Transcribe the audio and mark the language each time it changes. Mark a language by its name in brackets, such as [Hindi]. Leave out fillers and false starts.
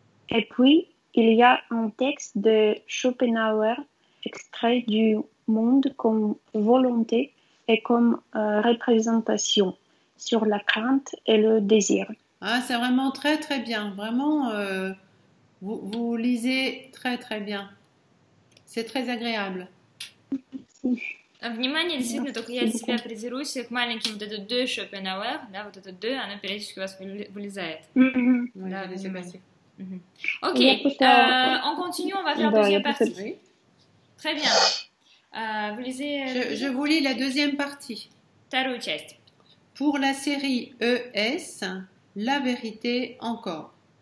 [French] Et puis, il y a un texte de Schopenhauer, extrait du monde comme volonté et comme représentation, sur la crainte et le désir. Ah, c'est vraiment très très bien. Vraiment, vous lisez très très bien. C'est très agréable. [Russian] Внимание, действительно, только я для себя придерусь к маленьким вот это «de» Schopenhauer, да, вот это «de», оно периодически у вас вылезает. Да, внимание. [French] Ok, on continue, on va faire la deuxième partie. Très bien. Vous lisez... Je vous lis la deuxième partie. [Russian] Вторую часть. [French] Pour la série ES, la vérité encore.